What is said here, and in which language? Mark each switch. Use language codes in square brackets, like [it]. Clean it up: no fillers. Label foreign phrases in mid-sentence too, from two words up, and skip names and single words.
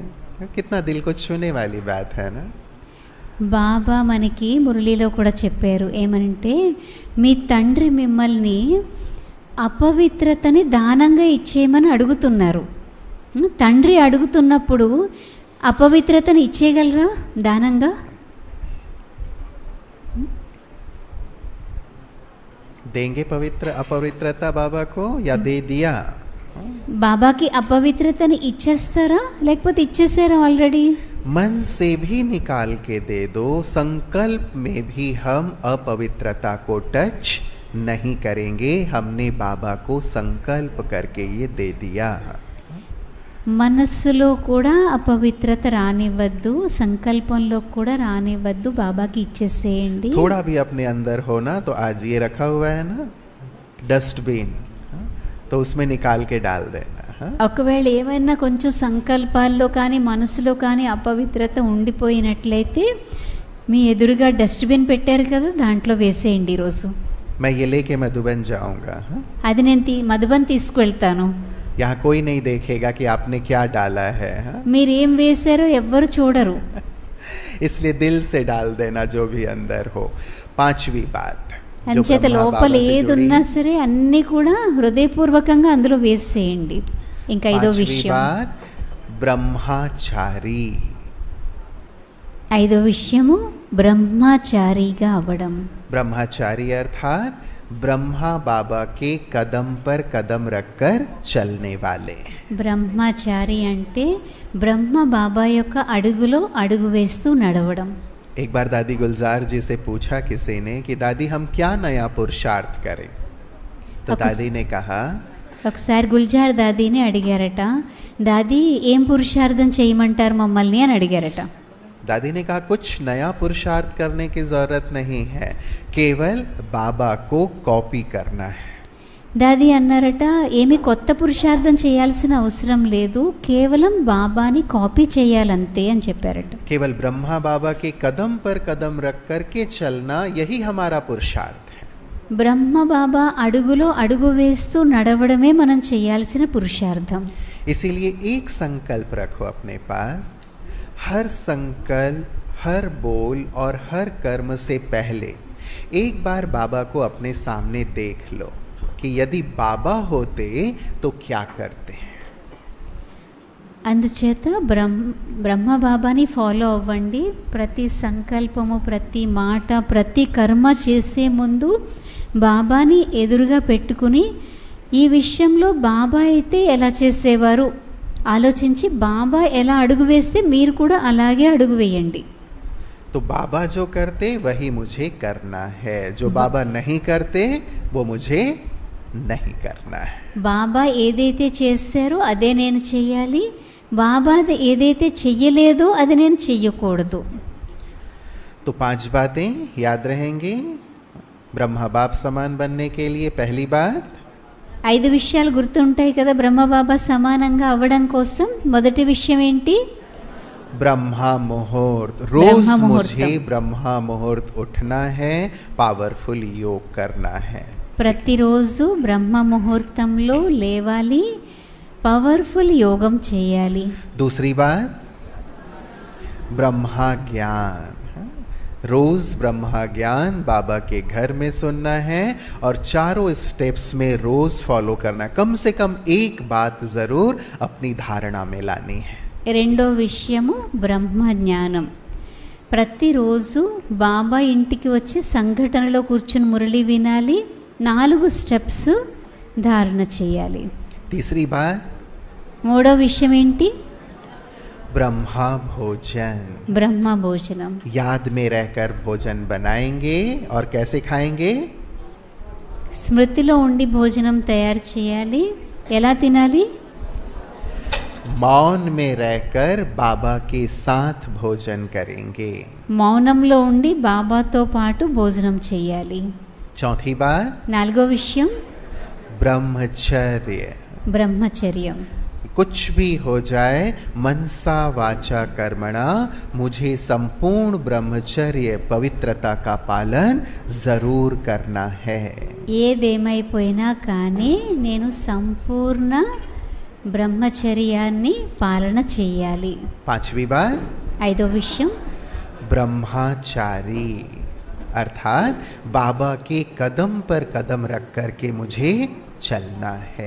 [hi] कितना दिल को छूने वाली बात है ना. [te] బాబా మనకి మురళీలో కూడా చెప్పారు ఏమనంటే, మీ తండ్రి మిమ్మల్ని అపవిత్రతని దానంగా ఇచ్చేయమని అడుగుతున్నారు. తండ్రి అడుగుతున్నప్పుడు అపవిత్రతని ఇచ్చేయగలరా దానంగా? [hi] देंगे पवित्र अपवित्रता बाबा को या दे दिया? [te] బాబాకి అపవిత్రతని ఇచ్చేస్తారా లేకపోతే ఇచ్చేసారా ఆల్రెడీ? [hi] मन से भी निकाल के दे दो, संकल्प में भी हम अपवित्रता को टच नहीं करेंगे, हमने बाबा को संकल्प करके ये दे दिया. [te] మనస్సులో కూడా అపవిత్రత రానివ్వద్దు, సంకల్పంలో కూడా రానివ్వద్దు, బాబాకి ఇచ్చేసేయండి. [hi] थोड़ा भी अपने अंदर हो ना, तो आज ये रखा हुआ है ना डस्टबिन, तो उसमें निकाल के डाल देना. [te] ఒకవేళ ఏమైనా కొంచెం సంకల్పాల్లో కానీ మనసులో కానీ అపవిత్రత ఉండిపోయినట్లయితే మీ ఎదురుగా డస్ట్బిన్ పెట్టారు కదా, దాంట్లో వేసేయండి ఈరోజు. [hi] मैं ये लेके मधुबन जाऊंगा, [te] అది నేను మధుబన్ తీసుకువెళ్తాను. [hi] यहाँ कोई नहीं देखेगा कि आपने क्या डाला है. [te] మీరు ఏం వేశారో ఎవ్వరు చూడరు. [hi] इसलिए दिल से डाल देना जो भी अंदर हो. पांचवी बात, [te] అంచేత లోపల ఏదున్నా సరే అన్నీ కూడా హృదయపూర్వకంగా అందులో వేసేయండి. ఇంకా ఐదో విషయం, బ్రహ్మచారి. ఐదో విషయము బ్రహ్మచారిగా అవ్వడం. [hi] ब्रह्मचारी अर्थात ब्रह्मा बाबा के कदम पर कदम रखकर चलने वाले. [te] బ్రహ్మచారి అంటే బ్రహ్మ బాబా యొక్క అడుగులో అడుగు వేస్తూ నడవడం. [hi] एक बार दादी गुलजार जी से पूछा किसी ने कि दादी हम क्या नया पुरुषार्थ करें, तो दादी ने कहा, [te] ఒకసారి గుల్జార్ దాదీని అడిగారట, దాదీ ఏం పురుషార్థం చేయమంటారు మమ్మల్ని అని అడిగారట. [hi] दादी ने कहा कुछ नया पुरुषार्थ करने की जरूरत नहीं है, केवल बाबा को कॉपी करना है. [te] దాదీ అన్నారట, ఏమి కొత్త పురుషార్థం చేయాల్సిన అవసరం లేదు, కేవలం బాబాని కాపీ చేయాలంతే అని చెప్పారట. [hi] केवल ब्रह्मा बाबा के कदम पर कदम रख करके चलना, यही हमारा पुरुषार्थ है. [te] బ్రహ్మ బాబా అడుగులో అడుగు వేస్తూ నడవడమే మనం చేయాల్సిన పురుషార్థం. [hi] इसीलिए एक संकल्प रखो अपने पास, हर संकल्प, हर बोल और हर कर्म से पहले एक बार बाबा को अपने सामने देख लो कि यदि बाबा होते तो क्या करते हैं. [te] అందుచేత బ్రహ్మ బాబాని ఫాలో అవ్వండి. ప్రతి సంకల్పము, ప్రతి మాట, ప్రతి కర్మ చేసే ముందు బాబాని ఎదురుగా పెట్టుకుని ఈ విషయంలో బాబా అయితే ఎలా చేసేవారు ఆలోచించి బాబా ఎలా అడుగు వేస్తే మీరు కూడా అలాగే అడుగు వేయండి. [hi] तो बाबा जो करते वही मुझे करना है, जो बाबा नहीं करते वो मुझे नहीं करना है. [te] బాబా ఏదైతే చేశారో అదే నేను చెయ్యాలి, బాబా ఏదైతే చెయ్యలేదో అది నేను చెయ్యకూడదు. [hi] तो तो 5 बातें याद रहेंगी ब्रह्मा बाप समान बनने के लिए। पहली बात, [te] 5 విషయాలు గుర్తుంటాయి కదా బ్రహ్మ బాబా సమానంగా అవ్వడం కోసం. మొదటి విషయం ఏంటి? [hi] ब्रह्मा मुहूर्त। रोज मुझे ब्रह्मा मुहूर्त उठना है, पावरफुल योग करना है। [te] ప్రతిరోజు బ్రహ్మ ముహూర్తంలో లేవాలి, పవర్ఫుల్ యోగం చేయాలి. [hi] दूसरी बात, ब्रह्मा ज्ञान। रोज ब्रह्मा ज्ञान बाबा के घर में सुनना है और चारों स्टेप्स में रोज फॉलो करना है। कम से कम एक बात जरूर अपनी धारणा में लानी है। [te] రెండో విషయము బ్రహ్మ జ్ఞానం. ప్రతిరోజు బాబా ఇంటికి వచ్చి సంఘటనలో కూర్చుని మురళి వినాలి, 4 స్టెప్స్ ధారణ చేయాలి. [hi] तीसरी बात, [te] మూడో విషయం ఏంటి? [hi] ब्रह्मा भोजन। [te] బ్రహ్మ భోజనం. [hi] याद में रहकर भोजन बनाएंगे और कैसे खाएंगे? [te] స్మృతిలో ఉండి భోజనం తయారు చేయాలి. ఎలా తినాలి? [hi] मौन में रहकर बाबा के साथ भोजन करेंगे। [te] మౌనంలో ఉండి బాబాతో పాటు భోజనం చేయాలి. [hi] चौथी बात, [te] 4వ విషయం [hi] ब्रह्मचर्य। [te] బ్రహ్మచర్యం. [hi] कुछ भी हो जाए, मनसा वाचा कर्मणा, मुझे संपूर्ण ब्रह्मचर्य पवित्रता का पालन जरूर करना है। [te] ఏదేమైపోయినా కానీ నేను సంపూర్ణ బ్రహ్మచర్యాన్ని పాలన చేయాలి. [hi] 5वीं बात, [te] 5వ విషయం [hi] ब्रह्मचारी, अर्थात बाबा के कदम पर कदम रख करके मुझे चलना है।